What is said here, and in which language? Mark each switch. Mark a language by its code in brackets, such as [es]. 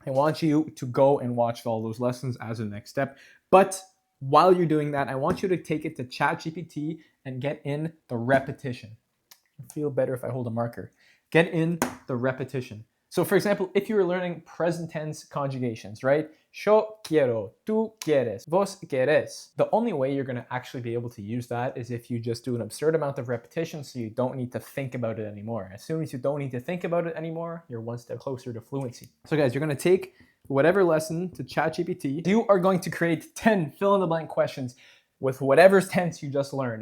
[en] I want you to go and watch all those lessons as a next step. But while you're doing that, I want you to take it to ChatGPT and get in the repetition. I feel better if I hold a marker. Get in the repetition. So for example, if you were learning present tense conjugations, right? [es] Yo quiero, tú quieres, vos querés. [en] The only way you're going to actually be able to use that is if you just do an absurd amount of repetition so you don't need to think about it anymore. As soon as you don't need to think about it anymore, you're one step closer to fluency. So guys, you're going to take whatever lesson to ChatGPT. You are going to create 10 fill-in-the-blank questions with whatever tense you just learned.